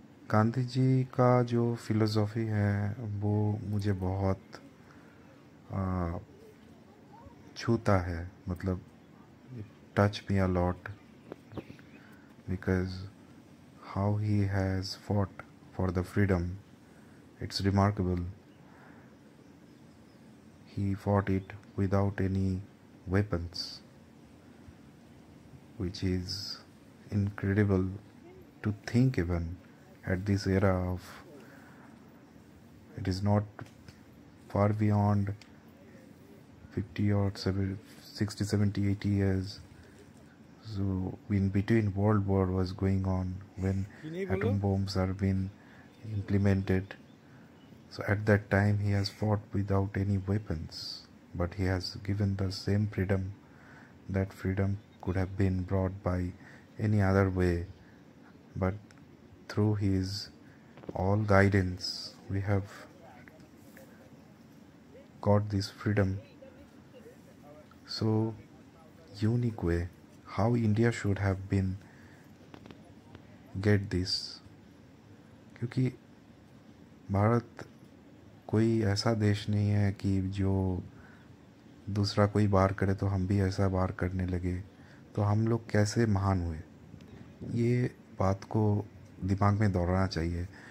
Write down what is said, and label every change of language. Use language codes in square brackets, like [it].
[hi] गांधी जी का जो फिलोसॉफी है वो मुझे बहुत छूता है, मतलब [en] Touch me a lot, because how he has fought for the freedom, it's remarkable. He fought it without any weapons, which is incredible to think even at this era of, it is not far beyond 50 or 60, 70, 80 years. So in between World War was going on when atom bombs are being implemented. So at that time he has fought without any weapons, but he has given the same freedom. That freedom could have been brought by any other way, but through his all guidance we have got this freedom. So unique way how India should have been get this, [hi] क्योंकि भारत कोई ऐसा देश नहीं है कि जो दूसरा कोई बार करे तो हम भी ऐसा बार करने लगे, तो हम लोग कैसे महान हुए, ये बात को दिमाग में दौड़ाना चाहिए।